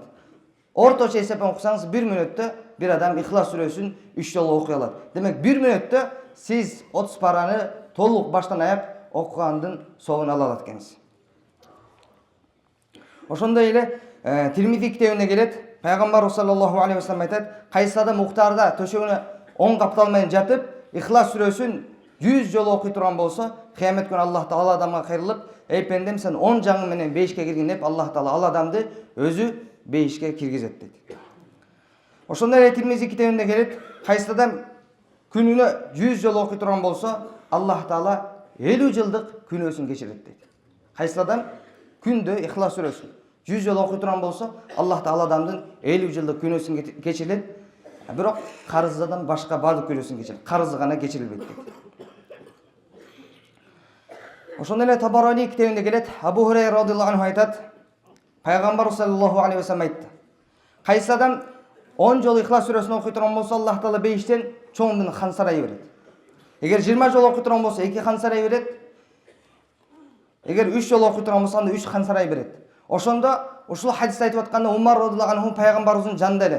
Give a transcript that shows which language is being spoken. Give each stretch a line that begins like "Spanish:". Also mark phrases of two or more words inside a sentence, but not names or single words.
Kyrgyz: Орточо эсепен окусаңыз 1 мүнөттө бир адам Ихлас сүрөсүн 3 жолу окуй алат. Демек 1 мүнөттө сиз 30 параны толук баштан аяк окугандын соогун ала алат экенсиз. Ошондой эле Тирмизи китебинде келет, Пайгамбар
Arabic: صلى الله عليه وسلم
Kyrgyz: айтат, кайсы адам уктарда төшөгүнө оң капталмай жатып, Ихлас сүрөсүн 100 жолу окуй турган болсо, кыямет күнү Аллах Таала адамга кайрылып, эй пендем, сен 10 жаңы менен бейишке киргин деп Аллах Таала ал адамды өзү бейишке киргизет дейт. Ошондой эле Тирмизи китебинде келет, кайсы адам күнүнө 100 жолу окуй турган болсо, Аллах Таала 50 жылдык күнөөсүн кечирет дейт. Кайсы адам күндө Ихлас сүрөсүн 100 жолу окуй турган болсо, Аллах Таала адамдын 50 жылдык күнөөсүн кечирет. Бирок карыздан башка бардык күнөөсүн кечирет. Карызы гана кечирилбейт дейт. Ошондой эле Табарани китебинде келет, Абу Хурайра
Arabic: رضي الله عنه
Kyrgyz: айтат, Пайгамбар
Arabic: صلى الله عليه وسلم
Kyrgyz: айтты, кайсы адам 10 жолу Ихлас сүрөсүн окуй турган болсо, Аллах Таала бейиштен чоңдун хан сарай берет. Эгер 20 жолу окуй турган болсо, 2 хан сарай берет. Эгер 3 жолу окуй турган болсо, анда 3 хан сарай берет. Ошондо ушул хадисте айтып атканда Умар
Arabic: رضي الله عنه
Kyrgyz: пайгамбарыбыздын жанында эле.